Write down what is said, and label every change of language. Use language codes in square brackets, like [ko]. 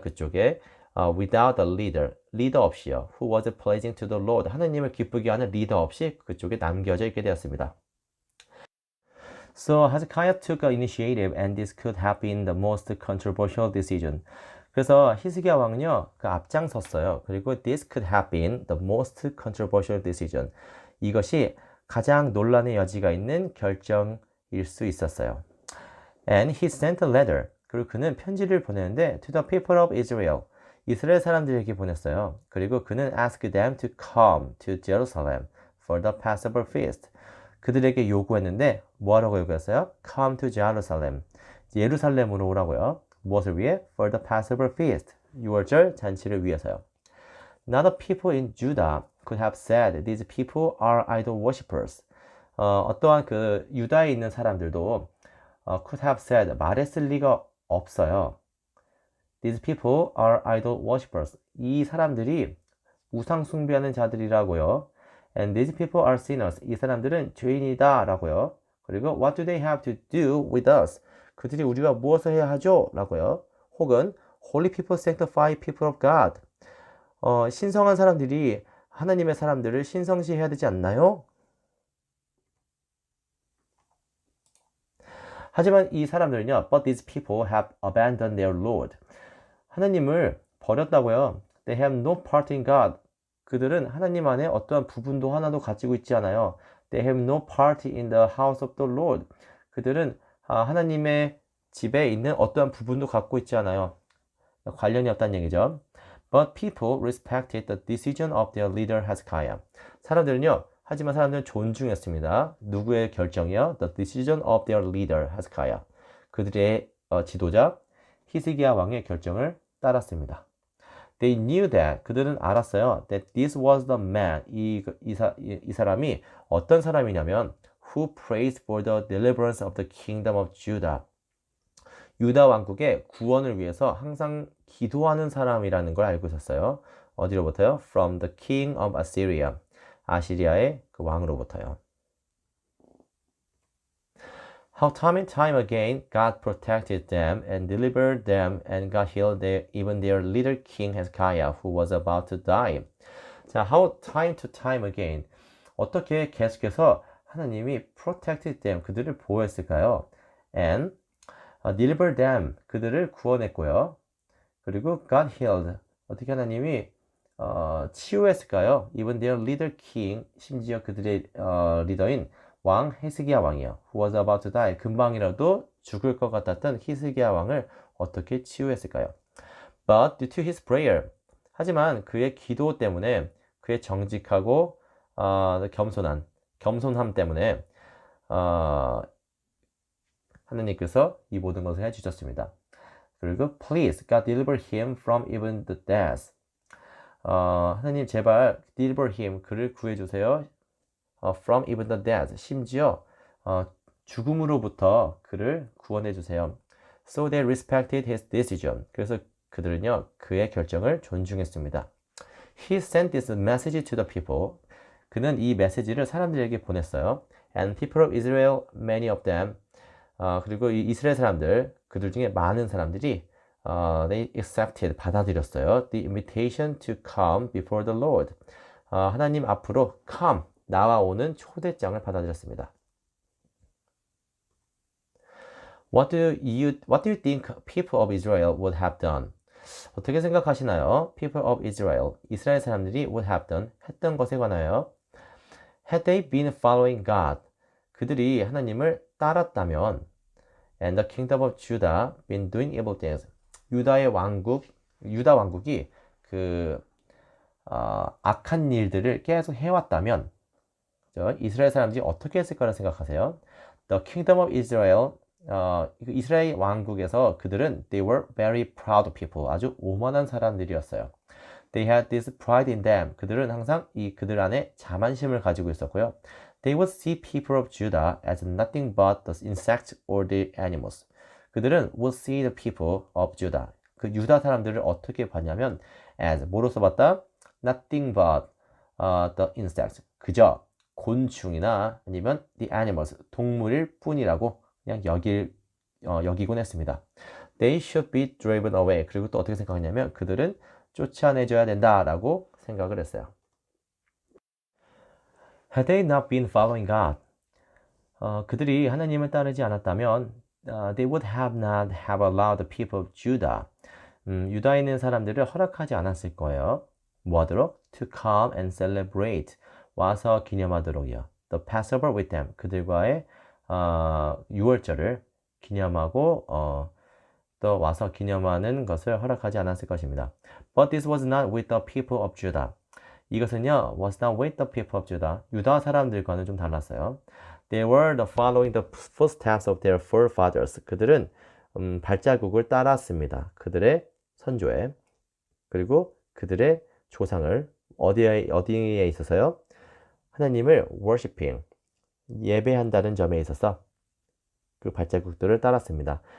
[ko] 그쪽에 [en] without a leader, [ko] 리더 없이요. [en] Who was pleasing to the Lord, [ko] 하나님을 기쁘게 하는 리더 없이 그쪽에 남겨져 있게 되었습니다. [en] So Hezekiah took an initiative, and this could have been the most controversial decision. [ko] 그래서 히스기야 왕은요, 그 앞장섰어요. 그리고 [en] this could have been the most controversial decision. [ko] 이것이 가장 논란의 여지가 있는 결정일 수 있었어요. [en] And he sent a letter. [ko] 그리고 그는 편지를 보내는데 [en] to the people of Israel. [ko] 이스라엘 사람들에게 보냈어요. 그리고 그는 [en] asked them to come to Jerusalem for the Passover feast. [ko] 그들에게 요구했는데 뭐하라고 요구했어요? [en] Come to Jerusalem. [ko] 예루살렘으로 오라고요. 무엇을 위해? [en] For the Passover feast. [ko] 유월절 잔치를 위해서요. [en] Now the people in Judah could have said these people are idol worshippers. [ko] 어떠한 그 유다에 있는 사람들도 [en] could have said [ko] 말했을 리가 없어요. [en] These people are idol worshippers. [ko] 이 사람들이 우상 숭배하는 자들이라고요. [en] And these people are sinners. [ko] 이 사람들은 죄인이다 라고요. 그리고 [en] what do they have to do with us? [ko] 그들이 우리가 무엇을 해야 하죠? 라고요. 혹은 [en] holy people sanctify people of God. [ko] 신성한 사람들이 하나님의 사람들을 신성시해야 되지 않나요? 하지만 이 사람들은요, [en] but these people have abandoned their Lord. [ko] 하나님을 버렸다고요. [en] They have no part in God. [ko] 그들은 하나님 안에 어떠한 부분도 하나도 가지고 있지 않아요. [en] They have no part in the house of the Lord. [ko] 그들은 하나님의 집에 있는 어떠한 부분도 갖고 있지 않아요. 관련이 없다는 얘기죠. [en] But people respected the decision of their leader Hezekiah. [ko] 하지만 사람들은 존중했습니다. 누구의 결정이요? [en] The decision of their leader Hezekiah. [ko] 그들의 지도자 히스기야 왕의 결정을 따랐습니다. [en] They knew that, [ko] 그들은 알았어요. [en] That this was the man, [ko] 이 사람이 어떤 사람이냐면 [en] who prays for the deliverance of the kingdom of Judah. [ko] 유다 왕국의 구원을 위해서 항상 기도하는 사람이라는 걸 알고 있었어요. 어디로부터요? [en] From the king of Assyria. [ko] 아시리아의 그 왕으로부터요. [en] How time and time again God protected them and delivered them and God healed even their leader king Hezekiah who was about to die. [ko] 자, [en] how time to time again. [ko] 어떻게 계속해서 하나님이 [en] protected them, [ko] 그들을 보호했을까요? [en] And delivered them, [ko] 그들을 구원했고요. 그리고 [en] God healed, [ko] 어떻게 하나님이 치유했을까요? [en] Even their leader king, [ko] 심지어 그들의 리더인 왕 히스기야 왕이요. [en] Who was about to die. [ko] 금방이라도 죽을 것 같았던 히스기야 왕을 어떻게 치유했을까요? [en] But due to his prayer. [ko] 하지만 그의 기도 때문에 그의 정직하고 겸손함 때문에 하느님께서 이 모든 것을 해주셨습니다. 그리고 [en] please God deliver him from even the death. [ko] 하느님 제발 [en] deliver him [ko] 그를 구해주세요. [en] from even the death [ko] 심지어 죽음으로부터 그를 구원해 주세요. [en] So they respected his decision. [ko] 그래서 그들은요 그의 결정을 존중했습니다. [en] He sent this message to the people. [ko] 그는 이 메시지를 사람들에게 보냈어요. [en] And people of Israel, many of them. [ko] 그리고 이 이스라엘 사람들, 그들 중에 많은 사람들이 [en] they accepted, [ko] 받아들였어요. [en] The invitation to come before the Lord. [ko] 하나님 앞으로 [en] come, [ko] 나와오는 초대장을 받아들였습니다. [en] What do you think people of Israel would have done? [ko] 어떻게 생각하시나요? [en] People of Israel, [ko] 이스라엘 사람들이 [en] would have done, [ko] 했던 것에 관하여 [en] Had they been following God, [ko] 그들이 하나님을 따랐다면 [en] And the kingdom of Judah been doing evil things, [ko] 유다 왕국이 악한 일들을 계속 해왔다면 이스라엘 사람들이 어떻게 했을 거라 생각하세요? [en] The kingdom of Israel, [ko] 이스라엘 왕국에서 그들은 [en] they were very proud people, [ko] 아주 오만한 사람들이었어요. [en] They had this pride in them. [ko] 그들은 항상 그들 안에 자만심을 가지고 있었고요. [en] They would see people of Judah as nothing but the insects or the animals. [ko] 그들은 [en] would see the people of Judah. [ko] 그 유다 사람들을 어떻게 봤냐면 as 뭐로 써봤다? [en] Nothing but the insects. [ko] 그저 곤충이나 아니면 [en] the animals, [ko] 동물일 뿐이라고 그냥 여기곤 했습니다. [en] They should be driven away. [ko] 그리고 또 어떻게 생각하냐면 그들은 쫓아내줘야 된다라고 생각을 했어요. [en] Had they not been following God, [ko] 그들이 하나님을 따르지 않았다면 [en] they would have not have allowed the people of Judah, [ko] 유다에 있는 사람들을 허락하지 않았을 거예요. 뭐하도록? [en] To come and celebrate, [ko] 와서 기념하도록이요. [en] The Passover with them, [ko] 그들과의 유월절을 기념하고 또 와서 기념하는 것을 허락하지 않았을 것입니다. [en] But this was not with the people of Judah. [ko] 이것은요, [en] was not with the people of Judah. [ko] 유다 사람들과는 좀 달랐어요. [en] They were following the footsteps of their forefathers. [ko] 그들은 발자국을 따랐습니다. 그들의 선조에. 그리고 그들의 조상을 어디에 있어서요? 하나님을 [en] worshiping, [ko] 예배한다는 점에 있어서 그 발자국들을 따랐습니다.